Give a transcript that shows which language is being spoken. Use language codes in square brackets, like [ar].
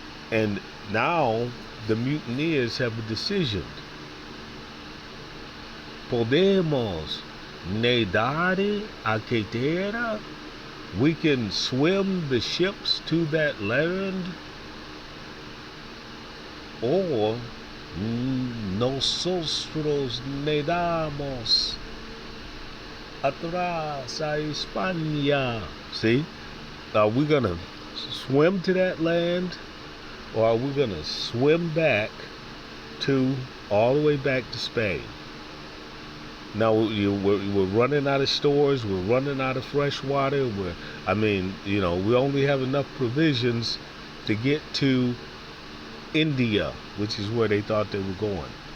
[en] And now the mutineers have a decision. [es] Podemos nadar a que tierra? [en] We can swim the ships to that land? Or [es] nosotros nadamos atrás a España. [en] See? Are we going to swim to that land? Or are we going to swim back all the way back to Spain? Now we're running out of stores. We're running out of fresh water. We only have enough provisions to get to India, which is where they thought they were going.